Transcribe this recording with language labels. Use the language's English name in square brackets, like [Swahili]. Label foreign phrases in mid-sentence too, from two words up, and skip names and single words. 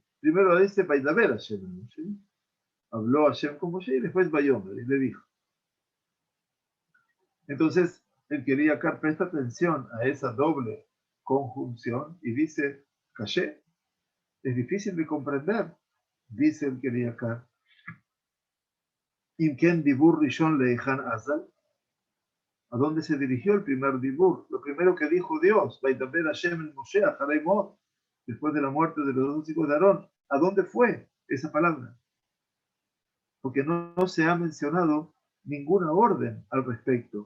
[Spanish] Primero dice [Hebrew] וידבר השם אל משה, [Spanish] habló Hashem con Moshe y después Vayomer, y le dijo. Entonces, él quería acá presta atención a esa doble conjunción y dice, caché, es difícil de comprender, dice el quería acá. [Hebrew] אם כן דיבור ראשון להיכן אזל. [Spanish] ¿A dónde se dirigió el primer dibur? Lo primero que dijo Dios, [Hebrew] וידבר השם אל משה, אחרי מות, [Spanish] después de la muerte de los 2 hijos de Aarón. ¿A dónde fue esa palabra? Porque no se ha mencionado ninguna orden al respecto.